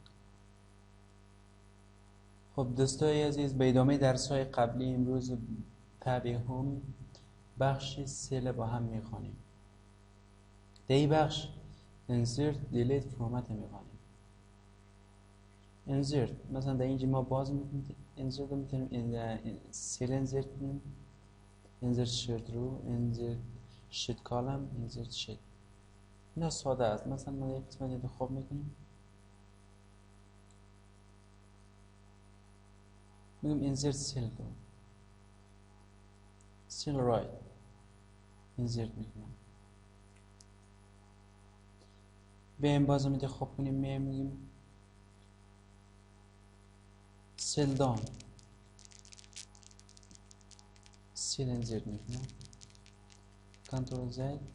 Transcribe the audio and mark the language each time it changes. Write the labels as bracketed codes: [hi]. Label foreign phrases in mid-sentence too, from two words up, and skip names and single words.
[fa] خب دوستای عزیز، به ادامه درس‌های قبلی امروز هم بخش سه با هم می‌خوانیم. در این بخش [en] insert delete [fa] فرمت می‌خوانیم. insert مثلا در اینجا ما باز می‌کنیم insert رو می‌تونیم سل insert کنیم، [en] insert shirt [fa] رو، [en] insert sheet column، insert sheet. [fa] اینا ساده است. مثلا ما یک قسمت انتخاب می‌کنیم، میگم [en] insert cell [fa] رو، [en] cell right insert می‌کنم. [fa] بیایم باز هم انتخاب کنیم، میگیم [en] cell down, cell insert [fa] میکنم، [en] control Z.